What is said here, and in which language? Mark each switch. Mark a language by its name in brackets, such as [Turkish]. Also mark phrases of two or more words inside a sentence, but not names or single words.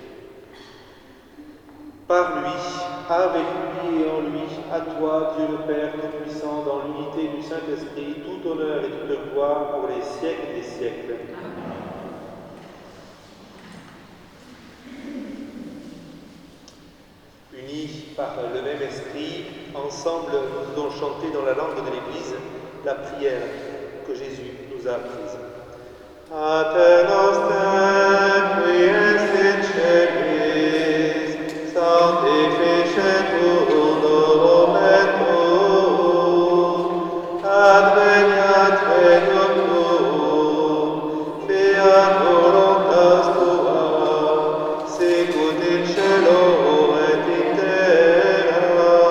[French] Par lui, avec lui et en lui, à toi, Dieu le Père Tout-Puissant, dans l'unité du Saint-Esprit, tout honneur et toute gloire pour les siècles des siècles. Unis par le même esprit, ensemble nous allons chanter dans la langue de l'Église la prière que Jésus nous a apprise. [Latin] Pater noster, qui es in celis, sanctificetur nomen tuum, adveniat regnum tuum, fiat voluntas tua, sicut in cielo et in terra.